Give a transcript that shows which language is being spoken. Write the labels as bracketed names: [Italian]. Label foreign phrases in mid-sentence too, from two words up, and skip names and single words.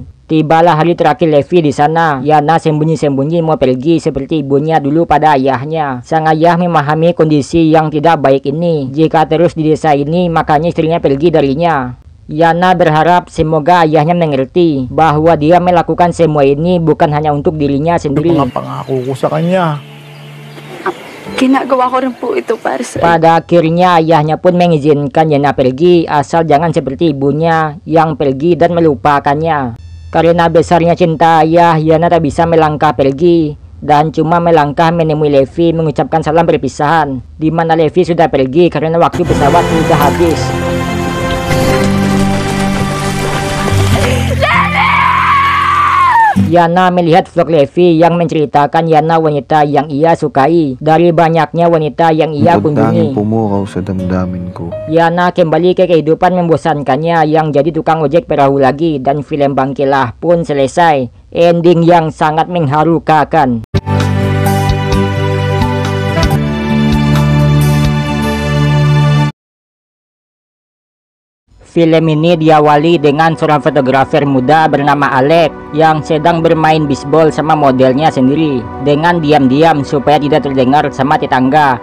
[Indonesian] Tibalah hari terakhir Levi di sana. Yana sembunyi-sembunyi mau pergi seperti ibunya dulu pada ayahnya. Sang ayah memahami kondisi yang tidak baik ini. Jika terus di desa ini makanya istrinya pergi darinya. Yana berharap semoga ayahnya mengerti bahwa dia melakukan semua ini bukan hanya untuk dirinya sendiri. [Filipino] Pangako ko sa kanya. Ginagawa ko rin po ito para sa... [Indonesian] Pada akhirnya ayahnya pun mengizinkan Yana pergi asal jangan seperti ibunya yang pergi dan melupakannya. Karena besarnya cinta ayah, Yana tak bisa melangkah pergi dan cuma melangkah menemui Levi mengucapkan salam perpisahan, di mana Levi sudah pergi karena waktu pesawat sudah habis. Yana melihat vlog Levi yang menceritakan Yana wanita yang ia sukai dari banyaknya wanita yang ia kunjungi. [Filipino] Pumuraw sa damdamin ko. [Indonesian] Yana kembali ke kehidupan membosankannya yang jadi tukang ojek perahu lagi dan film Bangkilah pun selesai. Ending yang sangat mengharukan. Film ini diawali dengan seorang fotografer muda bernama Alec yang sedang bermain bisbol sama modelnya sendiri dengan diam-diam supaya tidak terdengar sama tetangga.